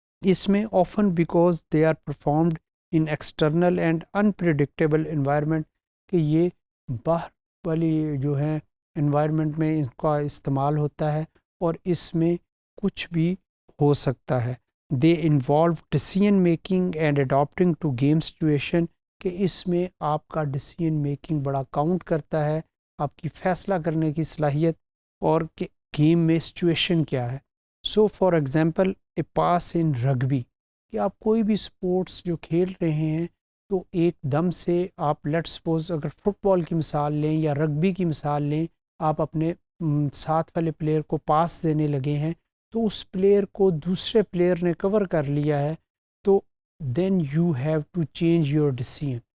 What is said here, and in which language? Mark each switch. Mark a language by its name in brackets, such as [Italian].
[Urdu] اس میں [English] Often because they are performed in external and unpredictable environment. [Urdu] کہ یہ باہر والی جو ہے انوائرمنٹ میں ان کا استعمال ہوتا ہے اور اس میں کچھ بھی ہو سکتا ہے. [English] They involve decision making and adapting to game situation. [Urdu] کہ اس میں آپ کا ڈیسیژن میکنگ بڑا کاؤنٹ کرتا ہے، آپ کی فیصلہ کرنے کی صلاحیت اور کہ گیم میں سچویشن کیا ہے. [English] so for example a pass in rugby, [Urdu] کہ آپ کوئی بھی سپورٹس جو کھیل رہے ہیں تو ایک دم سے آپ لیٹ سپوز اگر فٹ بال کی مثال لیں یا رگبی کی مثال لیں، آپ اپنے ساتھ والے پلیئر کو پاس دینے لگے ہیں تو اس پلیئر کو دوسرے پلیئر نے کور کر لیا ہے، تو [English] Then you have to change your decision.